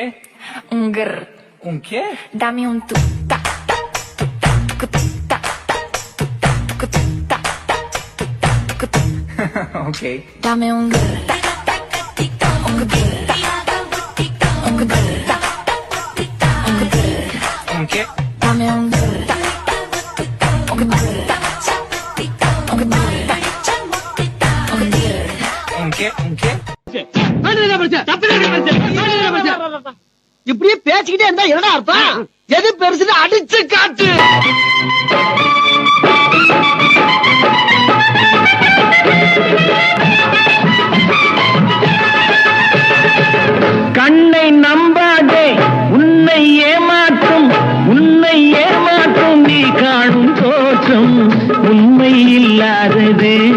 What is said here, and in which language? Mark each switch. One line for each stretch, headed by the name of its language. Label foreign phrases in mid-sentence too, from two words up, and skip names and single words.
Spanish: Un grr. Un qué? Dame un tu ta ta tu ta tu ta ta tu ta ta tu ta tu ta. Okay. Dame un grr. Un grr. Un grr. Un grr. Un qué? Dame un grr. Un grr. Un qué? Un qué?
Tamil: இப்படியே பேசிக்கிட்டே இருந்தா என்ன அர்த்தம்? எது பெருசுன்னு அடிச்சு காட்டு. கண்ணை நம்பாதே உன்னை ஏமாற்றும் நீ காணும் தோற்றம் உண்மை இல்லாதது.